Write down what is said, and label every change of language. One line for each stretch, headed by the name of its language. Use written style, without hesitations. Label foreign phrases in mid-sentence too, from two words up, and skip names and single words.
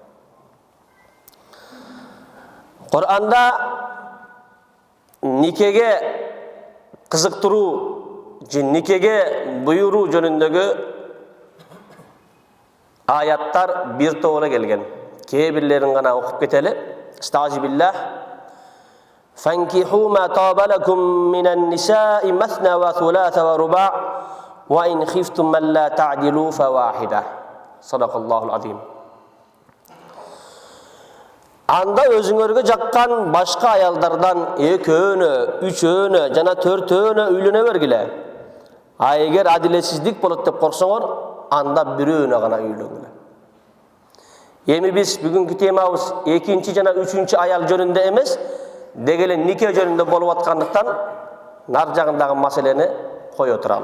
Kyrgyz: Кур'анда никеге кызыктыруу же никеге буйруу жөнүндөгү аяттар бир топ эле келген. Кээ бирлерин гана окуп кетели. Estağfirullah.
Arabic: فانكحوا ما طاب لكم من النساء مثنى وثلاث ورباع وإن خفتم ألا تعدلوا فواحدة. صدق الله العظيم.
Kyrgyz: Анда өзүңөргө жаккан башка аялдардан экөөнө, үчөөнө жана төртөөнө үйлөнө бергиле. А эгер адилетсиздик болот деп корксоңор, анда бирөөнө гана үйлөнгүлө. Эми биз бүгүнкү темабыз экинчи жана үчүнчү аял жөнүндө эмес, дегеле нике жөнүндө болуп аткандыктан нар жагындагы маселени кое туралы.